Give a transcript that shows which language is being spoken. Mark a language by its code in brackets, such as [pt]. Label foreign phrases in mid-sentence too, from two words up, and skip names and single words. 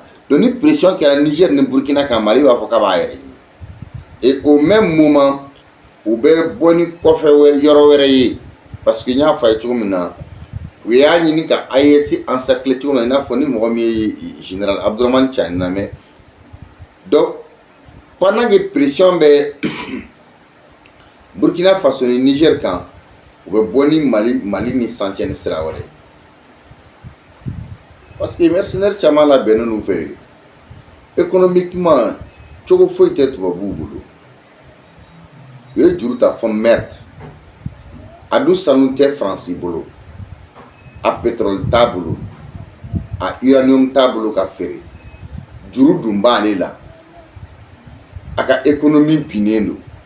[bm] Donc ni pression kɛra Niger ni Burkina kan Mali b'a fɔ k'a b'a yɛrɛ. [fr] Et au même moment [bm] u bɛ bɔ ni kɔfɛ yɔrɔ wɛrɛ ye [fr] parce que [bm] n y'a fɔ a ye cogo min na u y'a ɲini ka AES encercler cogo min na i n'a fɔ ni mɔgɔ min ye général Abdourahmane Tiani lamɛn. [fr] Donc pendant que [bm] pression bɛ Burkina Faso ni Niger kan u bɛ bɔ ni Mali ni sancɛ ni sira wɛrɛ. [fr] Parce que mercenaires [bm] caman labɛnnen n'u fɛ économiquement cogo foyi tɛ tubabuw bolo. U ye juru ta fɔ merde a dun sanu tɛ France bolo, a pétrole t'a bolo, a uranium t'a bolo ka feere, juru dun b'ale la, a ka économie binnen don.